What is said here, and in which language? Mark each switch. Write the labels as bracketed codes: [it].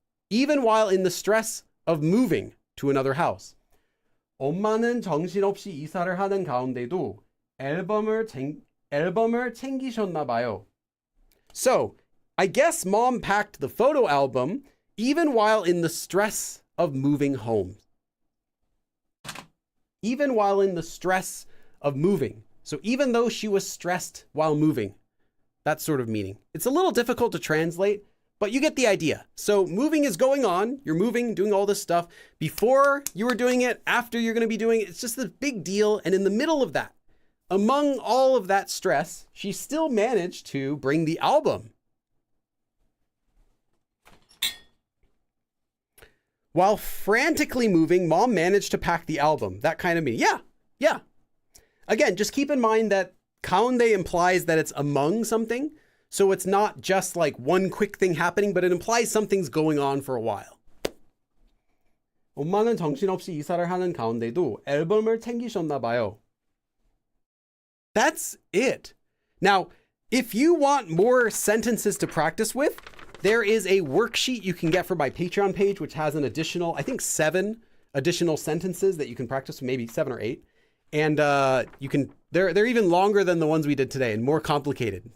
[en] Even while in the stress of moving to another house. [ko] 엄마는 정신없이 이사를 하는 가운데도 앨범을 챙기셨나 봐요. [en] So, I guess mom packed the photo album even while in the stress of moving home. Even while in the stress of moving. So even though she was stressed while moving, that sort of meaning. It's a little difficult to translate, but you get the idea. So moving is going on. You're moving, doing all this stuff. Before you were doing it, after you're going to be doing it, it's just a big deal. And in the middle of that, among all of that stress, she still managed to bring the album. While frantically moving, mom managed to pack the album. That kind of meaning. Yeah. Again, just keep in mind that 가운데 implies that it's among something. So it's not just like one quick thing happening, but it implies something's going on for a while. [ko] 엄마는 정신없이 이사를 하는 가운데도 앨범을 챙기셨나 봐요. [en] That's it. Now, if you want more sentences to practice with, there is a worksheet you can get from my Patreon page, which has an additional, I think 7 additional sentences that you can practice, maybe 7 or 8. And they're even longer than the ones we did today and more complicated.